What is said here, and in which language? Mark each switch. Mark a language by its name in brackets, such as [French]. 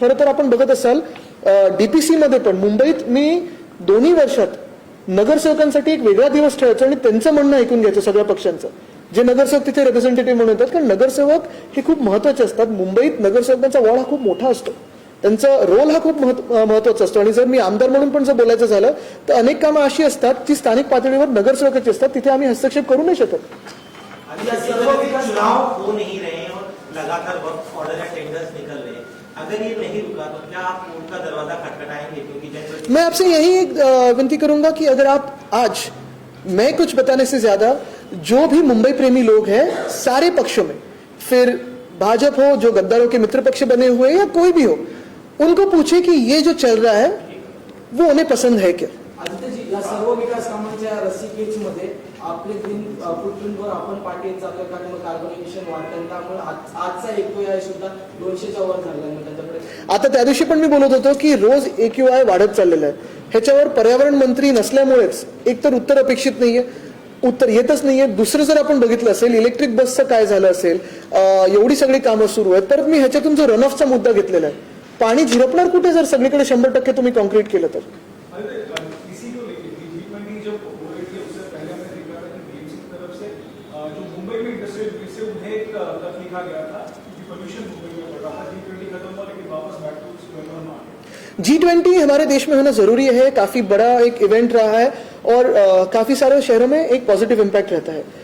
[Marathi] खरं तर आपण बघत असाल डीपीसी मध्ये पण मुंबईत मी 2 वर्षात नगरसेवकांसाठी एक वेगळा दिवस ठेवायचो आणि त्यांचं म्हणणं ऐकून घ्यायचं सगळ्या पक्षांचं. जे नगरसेवक तिथे रिप्रेझेंटेटिव्ह म्हणून येतात, कारण नगरसेवक हे खूप महत्वाचे असतात. मुंबईत नगरसेवकांचा वॉर्ड हा खूप मोठा असतो, त्यांचा रोल हा खूप महत्वाचा असतो. आणि जर मी आमदार म्हणून पण जर बोलायचं झालं तर अनेक कामं अशी असतात जी स्थानिक पातळीवर नगरसेवकाची असतात, तिथे आम्ही हस्तक्षेप करू नाही शकत. [Hindi] चुनाव हो नहीं रहे हैं और लगातार वक्त ऑर्डर या टेंडर्स निकल रहे हैं, अगर ये नहीं रुका तो क्या आप कोर्ट का दरवाजा खटखटाएंगे? क्योंकि मैं आपसे यही विनती करूंगा कि अगर आप आज, मैं कुछ बताने से ज्यादा जो भी मुंबई प्रेमी लोग हैं सारे पक्षों में, फिर भाजपा हो, जो गद्दारों के मित्र पक्ष बने हुए या कोई भी हो, उनको पूछे कि ये जो चल रहा है वो उन्हें पसंद है क्या. [Marathi] आदित्यजी, या सर्व विकास कामांच्या रसिकेजमध्ये आपले दिन फुटप्रिंटवर आपण पाठी जातोय का किंवा कार्बोनेशन वाढतं, त्यामुळे आजचा AQI सुद्धा 200च्या वर झालेला आहे त्याच्याकडे. आता त्या दिवशी पण मी बोलत होतो की रोज AQI वाढत चाललेला आहे. ह्याच्यावर पर्यावरण मंत्री नसल्यामुळेच एकतर उत्तर अपेक्षित नाहीये, उत्तर येतच नाहीये. दुसरं जर आपण बघितलं असेल इलेक्ट्रिक बसचं काय झालं असेल, एवढी सगळी कामं सुरू आहेत. परत मी ह्याच्यातून जो रन ऑफचा मुद्दा घेतलेला आहे, पाणी झिरपणार कुठे जर सगळीकडे 100% तुम्ही कॉन्क्रीट केलं तर. [Hindi] इसी को लेकर G20 जब हो रही थी उससे पहले हमने देखा था कि BMC की तरफ से जो मुंबई में इंडस्ट्रियल से उन्हें एक तक लिखा गया था कि पोल्यूशन मुंबई में बढ़ रहा था. G20 खत्म हुआ लेकिन वापस बैक टू स्क्वायर वन आ गए. G20 हमारे देश में होना जरूरी है, काफी बड़ा एक इवेंट रहा है और काफी सारे शहरों में एक पॉजिटिव इम्पैक्ट रहता है.